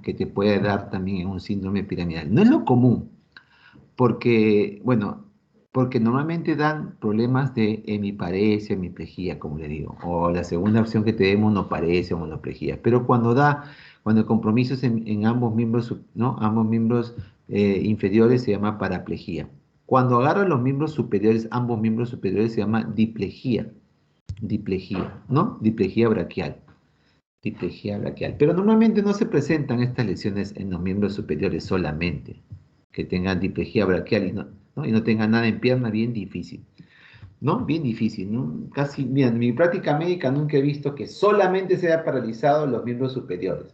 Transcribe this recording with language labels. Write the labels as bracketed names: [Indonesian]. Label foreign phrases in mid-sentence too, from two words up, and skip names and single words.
[Spanish] Que te puede dar también en un síndrome piramidal. No es lo común, porque, bueno, porque normalmente dan problemas de hemiparesia, hemiplegia, como le digo, o la segunda opción que te dé monoparesia o monoplegia, pero cuando el compromiso es en ambos miembros, ¿no? Ambos miembros inferiores se llama paraplegia. Cuando agarra los miembros superiores, ambos miembros superiores se llama diplegia, ¿no? Diplegia braquial. Diplejía braquial. Pero normalmente no se presentan estas lesiones en los miembros superiores solamente. Que tengan diplejía braquial y no tengan nada en pierna, bien difícil. ¿No? Bien difícil, ¿no? Casi, mira, en mi práctica médica nunca he visto que solamente se haya paralizado los miembros superiores.